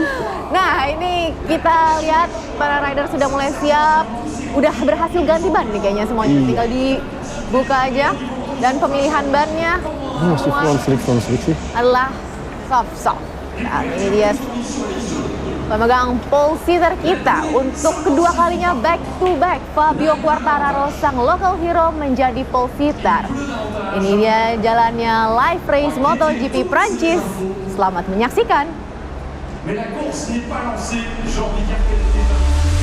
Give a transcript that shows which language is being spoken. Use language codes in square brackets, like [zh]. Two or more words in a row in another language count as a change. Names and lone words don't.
[id] Nah ini kita lihat para rider sudah mulai siap, udah berhasil ganti ban nih kayaknya semuanya. Tinggal dibuka aja dan pemilihan bannya Masih [en] front slick [id] sih. adalah soft. Dan ini dia pemegang [en] pole sitter [id] kita untuk kedua kalinya [en] back to back. [id] Fabio Quartararo sang local hero menjadi [en] pole sitter. [id] Ini dia jalannya [en] live race [id] MotoGP Prancis. Selamat menyaksikan. [fr] Mais la course n'est pas lancée, j'ai envie de dire qu'elle était